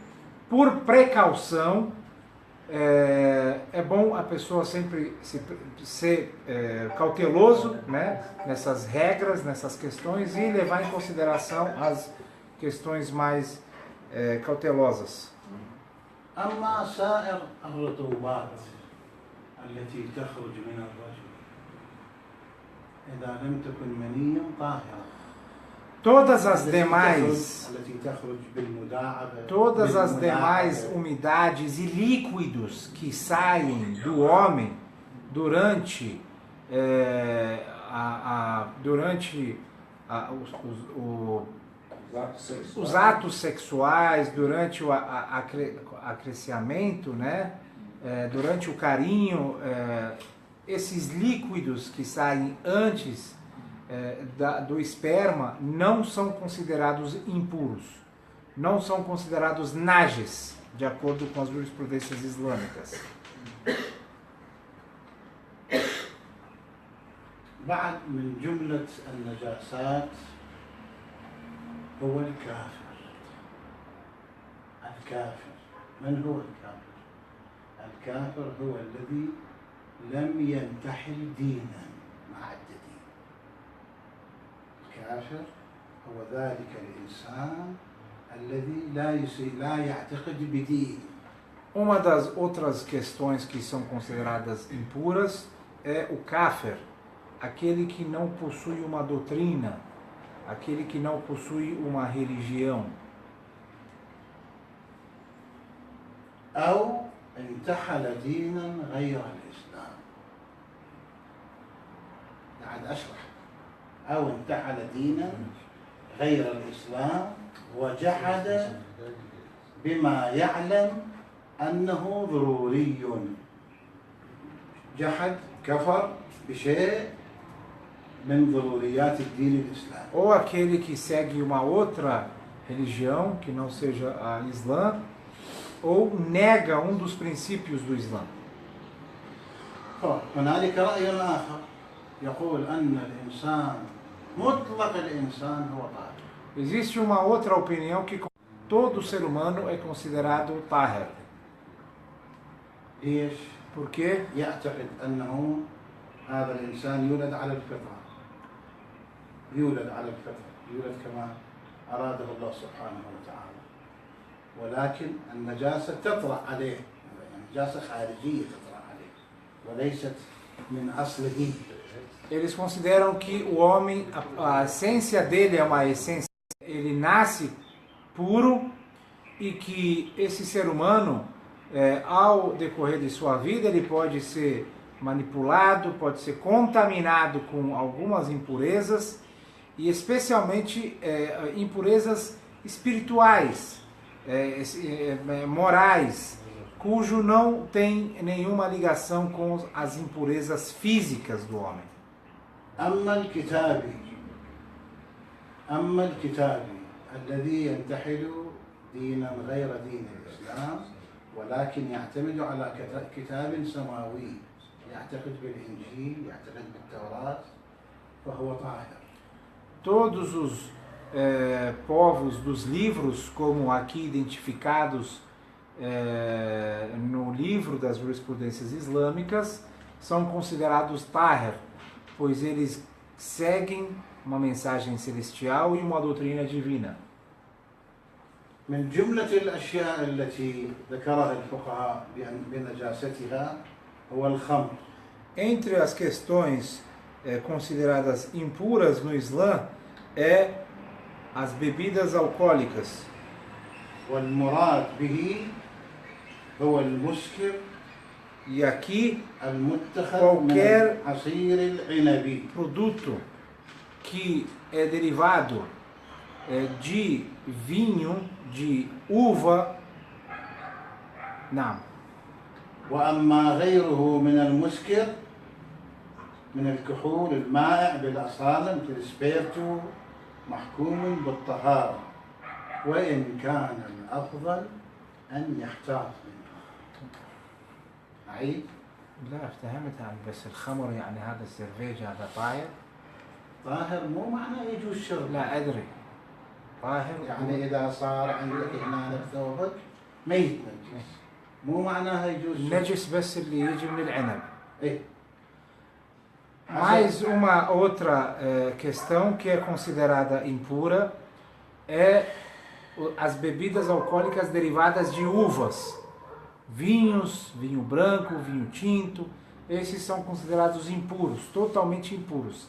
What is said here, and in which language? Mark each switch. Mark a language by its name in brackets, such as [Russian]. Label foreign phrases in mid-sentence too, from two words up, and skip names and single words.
[Portuguese] Por precaução, é bom a pessoa sempre ser cauteloso, né, nessas regras, nessas questões e levar em consideração as questões mais cautelosas. [Arabic] أما سائر الرطوبات التي تخرج من الرجل إذا لم تكن منيا طاهرة [Portuguese] Todas as demais umidades e líquidos que saem do homem durante os atos sexuais, durante o acrescimento, né? Durante o carinho, esses líquidos que saem antes do esperma não são considerados impuros, não são considerados najes, de acordo com as jurisprudências islâmicas. [Arabic] بعد من جملة النجاسات هو الكافر. الكافر من هو الكافر؟ الكافر هو الذي لم ينتحل دينا مع الدين. الكافر هو ذلك الإنسان الذي لا يعتقد بدين. [Portuguese] Uma das outras questões que são consideradas impuras é o kafir, aquele que não possui uma doutrina, aquele que não possui uma religião. [Arabic] أو انتحل دينا غير الإسلام. قاعد أشرح. أو انتحل دينا غير الإسلام وجحد بما يعلم أنه ضروري. جحد كفر بشيء من ضروريات الدين الإسلامي. [Portuguese] Ou aquele que segue uma outra religião que não seja a Islã, ou nega um dos princípios do Islã. [Arabic] هنالك رأي آخر يقول أن الإنسان مطلق الإنسان هو طاهر. [Portuguese] Existe uma outra opinião que todo ser humano é considerado tahir. [Arabic] ليش؟ [Portuguese] Porque [Arabic] يعتقد أنه هذا الإنسان يولد على الفطرة. يولد على الفطرة، يولد كما أراده الله سبحانه وتعالى. ولكن النجاسة تطرأ عليه، يعني نجاسة خارجية تطرأ عليه وليست من أصله. [Portuguese] eles consideram que o homem, a essência dele é uma essência, ele nasce puro e que esse ser humano, ao decorrer de sua vida, ele pode ser manipulado, pode ser contaminado com algumas impurezas e especialmente impurezas espirituais, morais, cujo não tem nenhuma ligação com as impurezas físicas do homem. [Arabic] أما الكتابي الذي ينتحل دينا غير دين الإسلام ولكن يعتمد على كتاب سماوي، يعتقد بالإنجيل، يعتقد بالتوراة، فهو طاهر. [Portuguese] Todos os povos dos livros, como aqui identificados no livro das jurisprudências islâmicas, são considerados tahir, pois eles seguem uma mensagem celestial e uma doutrina divina. [Arabic] من جملة الأشياء التي ذكرها الفقهاء بنجاستها هو الخمر. [Portuguese] Entre as questões consideradas impuras no Islã as bebidas alcoólicas. [Arabic] والمراد به هو المسكر. [Portuguese] E aqui qualquer produto que é derivado de vinho, de uva, não. [Arabic] وأما غيره من المسكر من الكحول المائع بالأصالة مثل السبيرتو محكوم بالطهارة وإن كان الأفضل أن يحتاط منه. أعيد لا افتهمت يعني بس الخمر يعني هذا السرفيج هذا طاهر؟ طاهر مو معناه يجوز شرب. لا أدري. طاهر يعني إذا صار عندك هنا ثوبك ميت نجس مو معناها يجوز شرب. النجس بس اللي يجي من العنب. إيه. [Portuguese] Mais uma outra questão que é considerada impura é as bebidas alcoólicas derivadas de uvas. Vinhos, vinho branco, vinho tinto, esses são considerados impuros, totalmente impuros.